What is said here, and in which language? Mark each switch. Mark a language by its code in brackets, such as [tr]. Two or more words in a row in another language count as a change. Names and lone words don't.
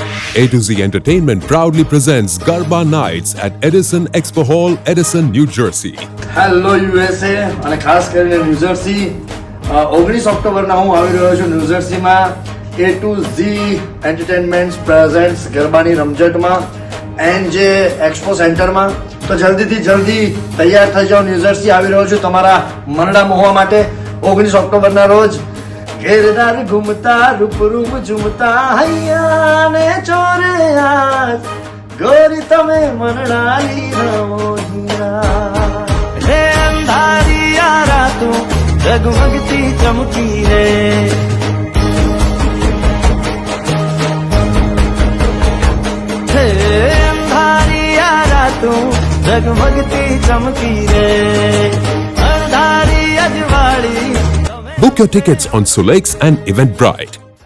[en] A to Z Entertainment proudly presents Garba Nights at Edison Expo Hall, Edison, New Jersey. [gu] હેલો યુએસએ અને ખાસ કરીને ન્યૂજર્સી 19 ઓક્ટોબરના હું આવી રહ્યો છું ન્યૂજર્સીમાં A to Z એન્ટરટેનમેન્ટ પ્રેઝન્ટ્સ ગરબાની રમઝટમાં એનજે એક્સપો સેન્ટરમાં. તો જલ્દીથી જલ્દી તૈયાર થઈ જાઓ. ન્યૂજર્સી આવી રહ્યો છું તમારા મનડા મોહવા માટે 19 ઓક્ટોબરના રોજ. ઘેરદાર ઘૂમતા રૂપરૂપ ઝૂમતા હૈયા ને ચોરે હાથ ગોરી તમે મનડાની રમો હીરા રે અંધારી આ રાતોં જગમગતી ચમકી રે હે અંધારી આ રાતોં જગમગતી ચમકી રે અંધારી અજવાડી. [en] Book your tickets on Solex and Eventbrite.